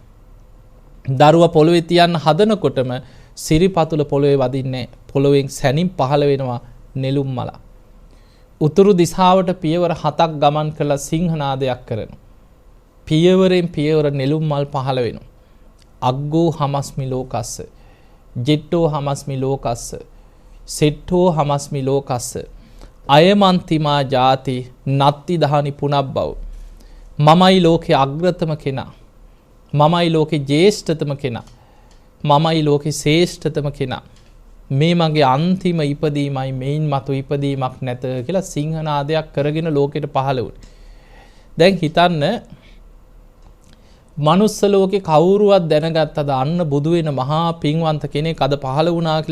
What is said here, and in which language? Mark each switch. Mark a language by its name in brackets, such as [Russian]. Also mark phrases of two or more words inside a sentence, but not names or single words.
[Sinhala] දරුවා පොළවේ තියන්න හදනකොටම සිරිපතුල පොළවේ වදින්නේ පොළවෙන් සැනින් පහළ වෙනවා නෙළුම් මල. උතුරු දිශාවට පියවර 7ක් ගමන් කළ සිංහනාදයක් කරනවා. පියවරෙන් පියවර නෙළුම් මල් පහළ වෙනවා. [Pali] අග්ගෝ හමස්මි ලෝකස්ස, ජෙට්ටෝ හමස්මි ලෝකස්ස, සෙට්ටෝ හමස්මි ලෝකස්ස, අයමන්තිමා ජාති නත්ති දහනි පුනබ්බව. [Sinhala] මමයි ලෝකේ අග්‍රතම කෙනා, මමයි ලෝකේ ජේෂ්ඨතම කෙනා, මමයි ලෝකේ ශ්‍රේෂ්ඨතම කෙනා. මේ මගේ අන්තිම ඉපදීමයි, මේන් මතු ඉපදීමක් නැත කියලා සිංහනාදයක් කරගෙන ලෝකෙට පහළ වුණේ. දැන් හිතන්න, මනුස්ස ලෝකේ කවුරුවත් දැනගත්තද අන්න බුදු වෙන මහා පින්වන්ත කෙනෙක් අද පහළ වුණා කියලා?